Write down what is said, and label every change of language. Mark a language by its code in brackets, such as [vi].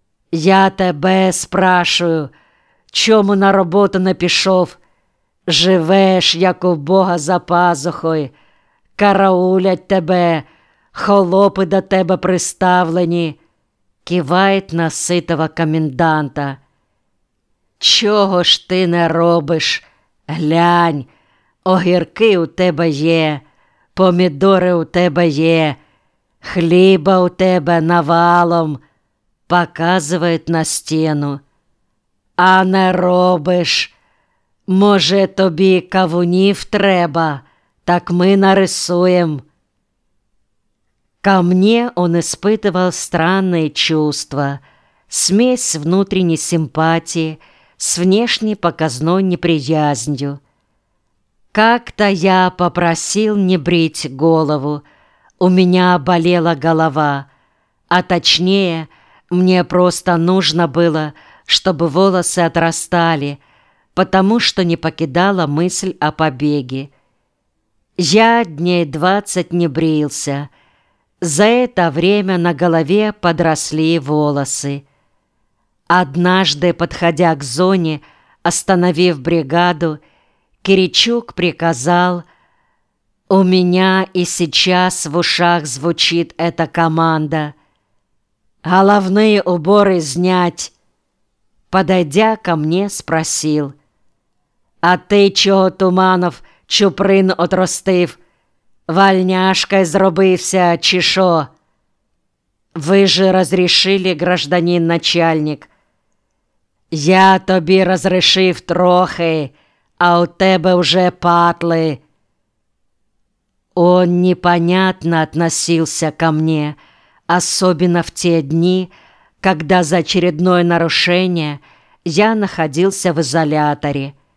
[ru] «Я тебе спрашиваю, чему на работу напишов? [uk] Живешь, як у Бога за пазухой, караулять тебе, холопы до тебе приставлені», [ru] кивает на сытого коменданта. [uk] «Чого ж ти не робиш? Глянь, огірки у тебе є, помідори у тебе є, хліба у тебе навалом», [ru] показывает на стену. [uk] «А не робиш? Може, тобі кавунів треба, так ми нарисуєм». [ru] Ко мне он испытывал странные чувства, смесь внутренней симпатии с внешней показной неприязнью. Как-то я попросил не брить голову, у меня болела голова, а точнее, мне просто нужно было, чтобы волосы отрастали, потому что не покидала мысль о побеге. Я 20 дней не брился. За это время на голове подросли волосы. Однажды, подходя к зоне, остановив бригаду, Киричук приказал: «У меня и сейчас в ушах звучит эта команда. Головные уборы снять!» Подойдя ко мне, спросил: «А ты чего, Туманов, [uk] чуприн отростив? Вольняшкой зробився, чи шо?» [ru] «Вы же разрешили, гражданин начальник?» [uk] «Я тобі разрешив трохи, а у тебе уже патли». [ru] Он непонятно относился ко мне, особенно в те дни, когда за очередное нарушение я находился в изоляторе.